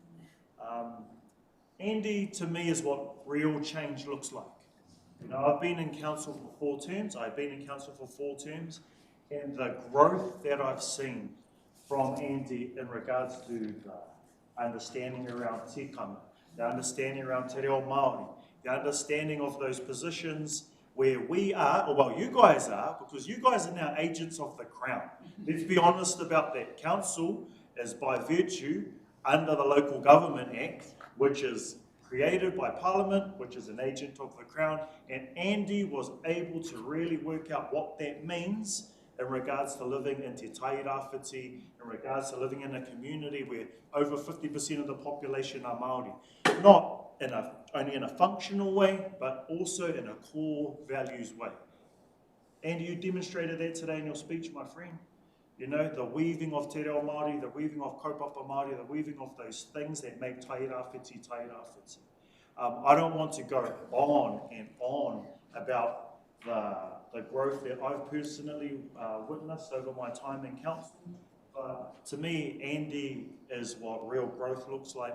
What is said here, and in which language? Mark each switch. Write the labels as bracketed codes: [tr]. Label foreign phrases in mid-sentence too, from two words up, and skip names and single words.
[en] Andy, to me, is what real change looks like. You know, I've been in council for 4 terms. I've been in council for 4 terms, and the growth that I've seen from Andy in regards to the understanding around tikanga, the understanding around [mi] te reo Māori, [en] the understanding of those positions where we are, or well, you guys are, because you guys are now agents of the Crown. Let's be honest about that. Council is by virtue under the Local Government Act, which is created by Parliament, which is an agent of the Crown, and Andy was able to really work out what that means in regards to living in Te Tairāwhiti, in regards to living in a community where over 50% of the population are Māori. Not only in a functional way, but also in a core values way. Andy, you demonstrated that today in your speech, my friend. You know, the weaving of [mi] te reo Māori, [en] the weaving of [mi] kaupapa Māori, [en] the weaving of those things that make Tairāwhiti, Tairāwhiti. I don't want to go on and on about the growth that I've personally witnessed over my time in council. To me, Andy is what real growth looks like.